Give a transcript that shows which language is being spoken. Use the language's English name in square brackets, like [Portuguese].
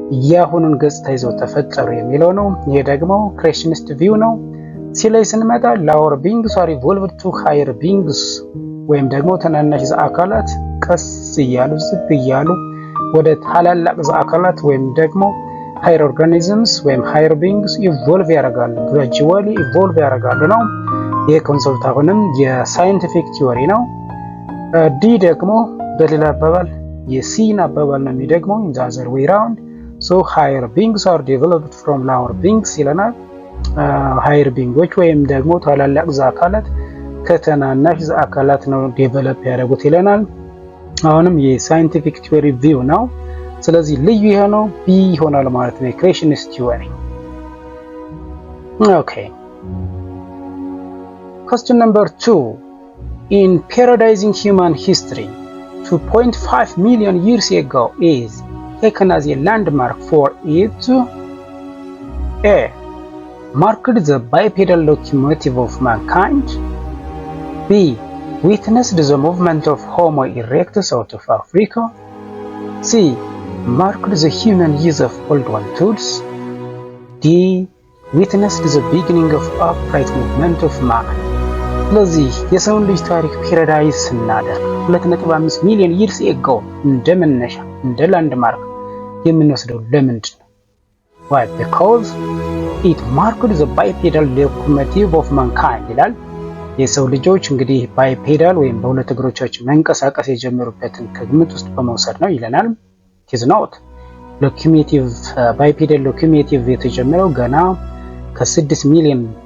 [Amharic] ያሁኑን ገጽታ ይዘው ተፈጠሩ የሚለው ነው። ይሄ ደግሞ ክሬሽኒስት ቪው ነው። ሲ ላይ ስንመጣ [English] lower beings are evolved to higher beings [Amharic] ወይም ደግሞ ተናናሽ አካላት ቀስ እያሉ ዝቅ እያሉ ወደ ታላላቅ አካላት ወይም ደግሞ higher organisms ወይም higher beings evolve ያደርጋሉ፣ gradually evolve ያደርጋሉ ነው። ይህ ኮንሰፕት አሁንም የሳይንቲፊክ ቲዮሪ ነው። ዲ ደግሞ በሌላ አባባል የሲን አባባል ነው የሚደግመው [English] in the other way round. So higher beings are developed from lower beings [Amharic] ይለናል። higher beings ወይም ደግሞ ታላላቅ አካላት ከተናናሽ አካላት ነው ዴቨሎፕ ያደረጉት ይለናል። አሁንም የሳይንቲፊክ ቲዮሪ ቪው ነው። ስለዚህ ልዩ የሆነው ቢ ይሆናል ማለት ነው፣ ክሬሽኒስት ቲዮሪ። ኦኬ [English] question number 2, in periodizing human history 2.5 million years ago is taken as a landmark for it. A. Marked the bipedal locomotive of mankind. B. Witnessed the movement of Homo erectus out of Africa. C. Marked the human use of old one tools. D. Witnessed the beginning of upright movement of man. [Amharic] ስለዚህ የሰውን ልጅ ታሪክ ፔራዳይዝ ስናደርግ 2.5 ሚሊዮን years ago እንደመነሻ እንደ ላንድማርክ የምንወስደው ለምንድን ነው? [English] Why? Because it marked the bipedal locomotive of mankind [Amharic] ይላል። የሰው ልጆች እንግዲህ ባይፔዳል ወይም በሁለት እግሮቻቸው መንቀሳቀስ የጀመሩበትን ከግምት ውስጥ በመውሰድ ነው ይለናል። [English] it is not locomotive bipedal locomotive [Amharic] የተጀመረው ገና ከ6 ሚሊዮን